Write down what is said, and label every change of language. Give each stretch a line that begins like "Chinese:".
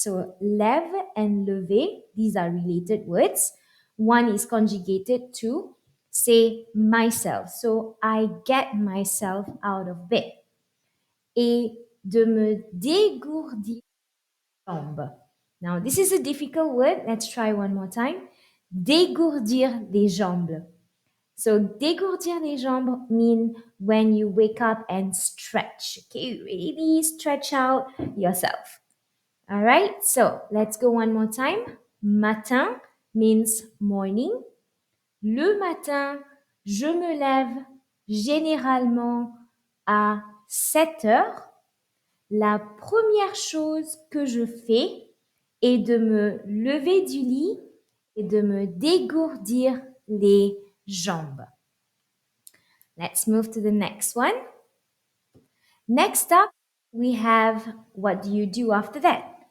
English: So, lève and lever, these are related words. One is conjugated to say myself. So, I get myself out of bed.
French: Et de me dégourdir les jambes.
English: Now, this is a difficult word. Let's try one more time.
French: Dégourdir les jambes.
English: So,
French: dégourdir les jambes
English: mean when you wake up and stretch. Okay, really stretch out yourself. All right, so let's go one more time. Matin means morning.
French: Le matin, je me lève généralement à 7 heures. La première chose que je fais est de me lever du lit et de me dégourdir les jambes.
English: Let's move to the next one. Next up, we have what do you do after that?